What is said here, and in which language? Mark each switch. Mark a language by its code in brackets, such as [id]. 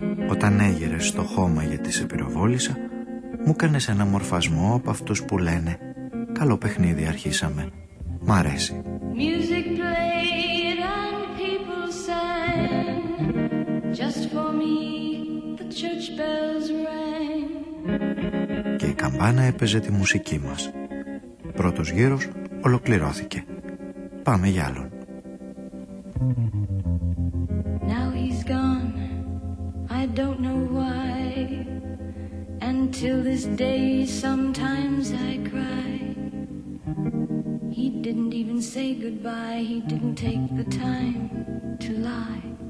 [el] Όταν έγερες στο χώμα γιατί σε πυροβόλησα, μου έκανες ένα μορφασμό από αυτούς που λένε «Καλό παιχνίδι αρχίσαμε, μ' αρέσει». [en] Music played and people sang. Just for me the church bells rang. [el] Και η καμπάνα έπαιζε τη μουσική μας. Πρώτος γύρος ολοκληρώθηκε. Πάμε για άλλον. [en] Now he's gone, I don't know why. And till this day sometimes I cry. He didn't even say goodbye. He didn't take the time to lie.